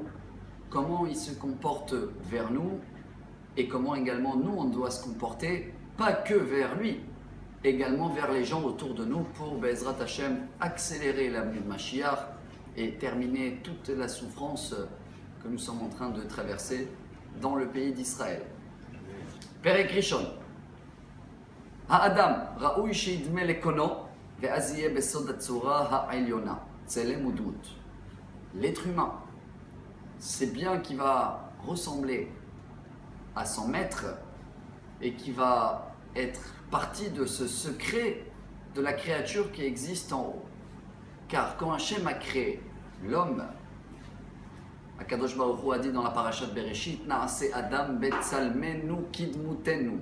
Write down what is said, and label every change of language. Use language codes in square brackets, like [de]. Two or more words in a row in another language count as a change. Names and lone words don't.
[fr] Comment il se comporte vers nous et comment également nous on doit se comporter, pas que vers lui, également vers les gens autour de nous pour [he] בעזרת השם [fr] accélérer l'avenue de Mashiach et terminer toute la souffrance que nous sommes en train de traverser dans le pays d'Israël. [he] פרק ראשון. האדם ראוי שידמה לקונו ואז יהיה בסוד הצורה העליונה צלם ודמות. [fr] L'être humain, c'est bien qu'il va ressembler à son maître et qui va être partie de ce secret de la créature qui existe en haut. Car quand Hachem a créé l'homme, [he] הקדוש ברוך הוא [fr] a dit dans la parashat Bereshit, [he] נעשה אדם בצלמנו כדמותנו.